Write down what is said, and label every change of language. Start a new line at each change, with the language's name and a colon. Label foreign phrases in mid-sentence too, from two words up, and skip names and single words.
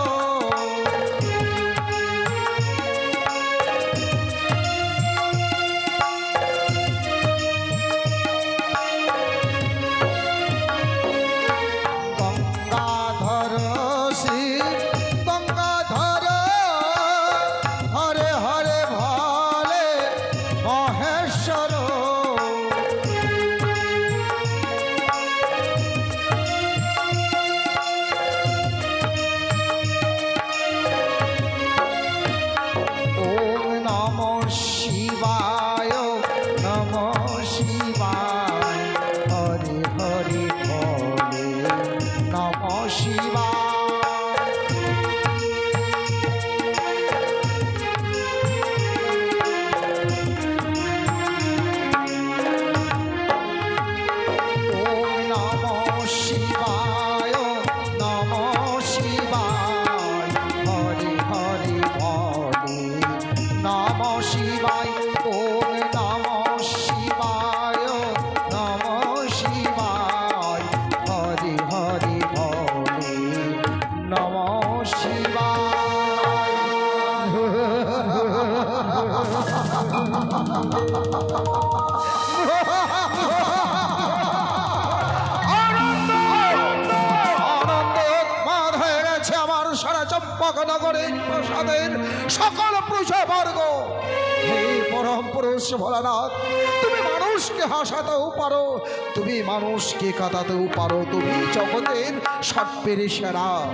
Sanskrit: গঙ্গাধর শিব গঙ্গাধর হরে হরে ভালে মহেশ্বর ওম নমঃ শিবায় নমঃ শিবায় হরি হরি ভোলে নমঃ শিবায় ওম নমঃ শিবায় নমঃ শিবায় হরি হরি ভোলে নমঃ শিবায় ওম নমঃ শিবায় নমঃ শিবায় হরি হরি ভোলে নমঃ
Bangla: সারা চম্পকনগরের প্রসাদের সকল প্রজাবর্গ হে পরম পুরুষ ভোলানাথ তুমি মানুষকে হাসাতেও পারো তুমি মানুষকে কাঁদাতেও পারো তুমি জগতের সর্বের সেরা